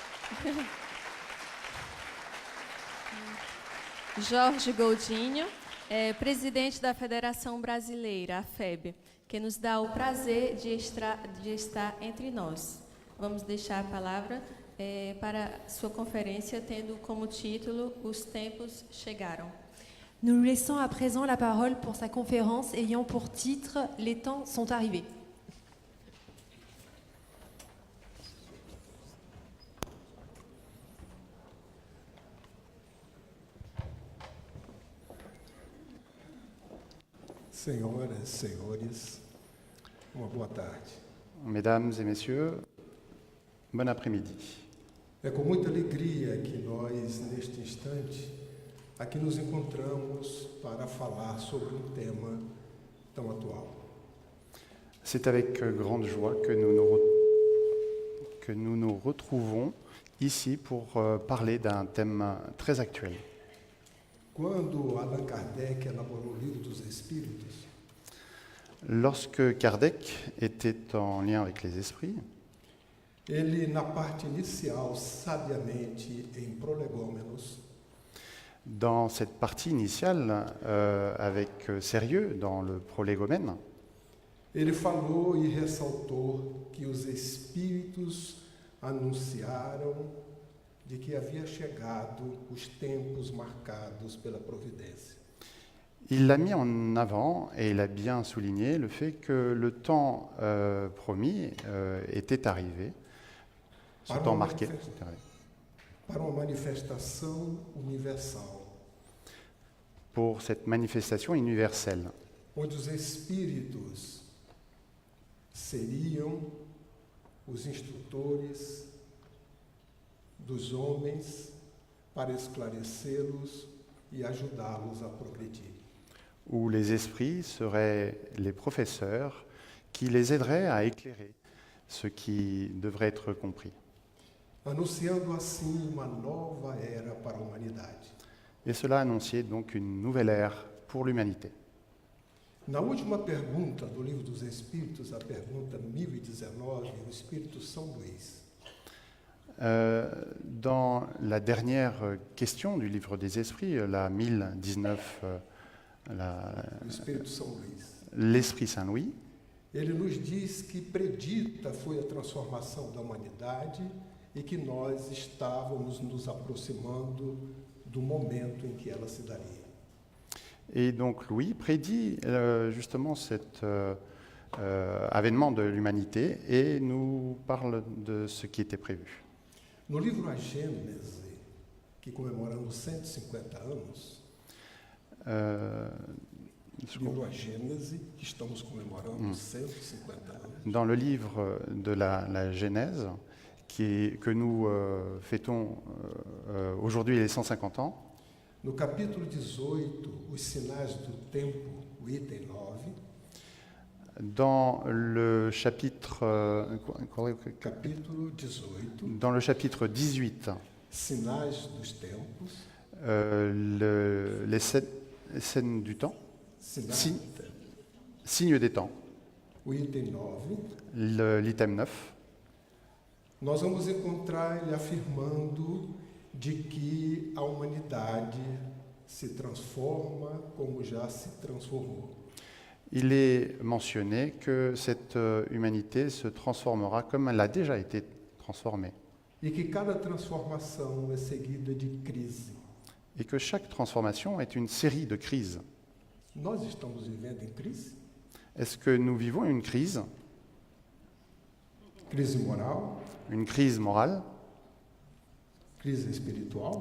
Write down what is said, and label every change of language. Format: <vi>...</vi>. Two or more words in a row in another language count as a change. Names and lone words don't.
<pt>Jorge Goldinho, presidente da Federação Brasileira, a FEB, que nos dá o prazer de estar entre nós. Vamos deixar a palavra para sua conferência, tendo como título Os Tempos Chegaram.</pt> <fr>Nous lui laissons à présent la parole pour sa conférence ayant pour titre « Les temps sont arrivés ».</fr> <pt>Senhoras, senhores, uma boa tarde.</pt> <fr>Mesdames et messieurs, bon après-midi.</fr> <pt>É com muita alegria que nós, neste instante, aqui nos encontramos para falar sobre um tema tão atual.</pt> <fr>C'est avec grande joie que nous nous retrouvons ici pour parler d'un thème très actuel.</fr> <pt>Quando Allan Kardec elaborou o Livro dos Espíritos,</pt> <fr>Lorsque Kardec était en lien avec les esprits,</fr> <pt>ele, na parte inicial, sabiamente, em Prolegômenos,</pt> <fr>dans cette partie initiale, avec sérieux, dans le prolégomène,</fr> <pt>ele falou e ressaltou que os Espíritos anunciaram de que havia chegado os tempos marcados pela providência.</pt> <fr>il l'a mis en avant et il a bien souligné le fait que le temps promis était arrivé, ce temps marqué. était arrivé.</fr> <pt>Para uma manifestação universal,</pt> <fr>Pour cette manifestation universelle,</fr> <pt>onde os espíritos seriam os instrutores dos homens para esclarecê-los e ajudá-los a progredir.</pt> <fr>où les esprits seraient les professeurs qui les aideraient à éclairer ce qui devrait être compris.</fr> <pt>Anunciando assim uma nova era para a humanidade.</pt> <fr>Et cela annonçait donc une nouvelle ère pour l'humanité.</fr> <pt>Na última pergunta do Livro dos Espíritos, a pergunta 1019, o Espírito São Luís,</pt> <fr>Dans la dernière question du livre des esprits, la 1019,</fr> <pt>o Espírito São Luís,</pt> <fr>l'Esprit Saint-Louis,</fr> <pt>ele nos diz que predita foi a transformação da humanidade e que nós estávamos nos aproximando do momento em que ela se daria.</pt> <fr>et donc Louis prédit justement cet avènement de l'humanité et nous parle de ce qui était prévu.</fr> <pt>No livro A Gênese, que comemoramos 150 anos, livro A Gênese, que estamos comemorando 150 anos,</pt> <fr>Dans le livre de la Genèse, que nous fêtons aujourd'hui les 150 ans,</fr> <pt>no capítulo 18, Os Sinais do Tempo, o item 9,</pt> <fr>dans le chapitre,</fr> <pt>capítulo 18,</pt> <fr>dans le chapitre 18,</fr> <pt>Sinais dos Tempos,</pt> <fr>les scènes du temps,</fr> <pt>Sinais</pt> <fr>Si.</fr> <pt>do Tempo,</pt> <fr>signes des temps,</fr> <pt>o item 9,</pt> <fr>l'item 9,</fr> <pt>nós vamos encontrar ele afirmando de que a humanidade se transforma como já se transformou.</pt> <fr>il est mentionné que cette humanité se transformera comme elle a déjà été transformée</fr> <pt>E que cada transformação é seguida de crise.</pt> <fr>et que chaque transformation est une série de crises.</fr> <pt>Nós estamos vivendo em crise?</pt> <fr>Est-ce que nous vivons une crise</fr> <pt>Crise moral,</pt> <fr>Une crise morale,</fr> <pt>crise espiritual,</pt>